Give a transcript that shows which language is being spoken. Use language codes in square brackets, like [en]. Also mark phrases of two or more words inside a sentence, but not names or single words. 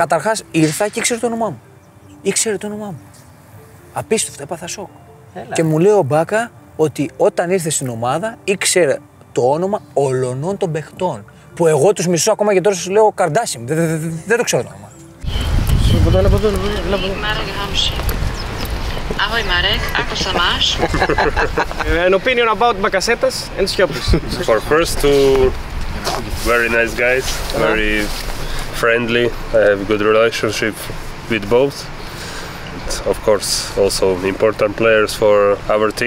[el] Καταρχάς ήρθα και ήξερε το όνομά μου. Ήξερε το όνομά μου. Απίστευτο, έπαθα σοκ. Και μου λέει ο Μπάκα ότι όταν ήρθε στην ομάδα ήξερε το όνομα ολονών των παιχτών. Που εγώ τους μισώ ακόμα και τώρα σας λέω Καρντάσιμ. Δεν το ξέρω το όνομα. [sk] Ahoj Marek, ako sa máš? [en] An opinion about Bakasetas and Skiopis. For first two very nice guys, very friendly. I have good relationship with both. Of course, also important players for our team.